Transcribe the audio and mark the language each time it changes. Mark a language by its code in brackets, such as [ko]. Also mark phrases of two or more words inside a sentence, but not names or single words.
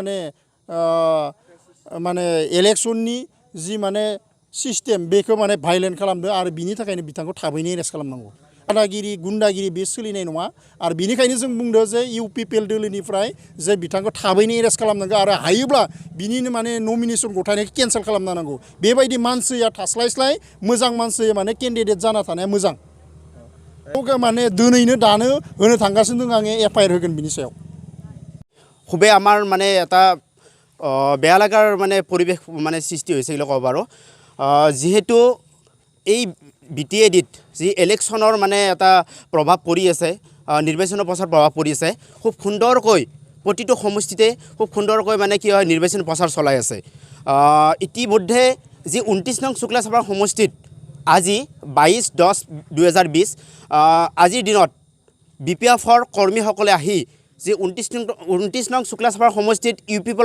[brx] माने इलेक्सननि जि माने सिस्टेम बेखौ माने भायलेट खालामदों आरो बिनि थाखायनो बिथांखौ थाबैनो एरेस्ट खालामनांगौ दादागिरि गुन्डागिरि बे सोलिनाय नङा आरो बिनिखायनो जों बुंदों जे इउपिपिएल दोलोनिफ्राय जे बिथांखौ थाबैनो एरेस्ट खालामनांगौ आरो हायोब्ला बिनिनो माने नमिनेसन गथायनायखौ केन्सेल खालामनो नांगौ बेबायदि मानसिया थास्लायस्लाय मोजां मानसि माने केन्डिडेट जाना थानाया मोजां माने दिनैनो दानो होनो थांगासिनो दं आङो एफआइआर होगोन बिनि सायाव [as] খুবেই আমাৰ মানে এটা বেয়া লাগাৰ মানে পৰিৱেশ মানে সৃষ্টি হৈছে বুলি ক'ব পাৰোঁ যিহেতু এই বিটিএডিত যি ইলেকশ্যনৰ মানে এটা প্ৰভাৱ পৰি আছে নিৰ্বাচনৰ প্ৰচাৰ প্ৰভাৱ পৰি আছে খুব সুন্দৰকৈ প্ৰতিটো সমষ্টিতে খুব সুন্দৰকৈ মানে কি হয় নিৰ্বাচন প্ৰচাৰ চলাই আছে ইতিমধ্যে যি 29 নং শুক্লা সভাৰ সমষ্টিত আজি 22/10/2020 আজিৰ দিনত বিপিএফৰ কৰ্মীসকলে আহি যে 29 নং শুক্লা সভাৰ সমষ্টিত ইউপিপিএলৰ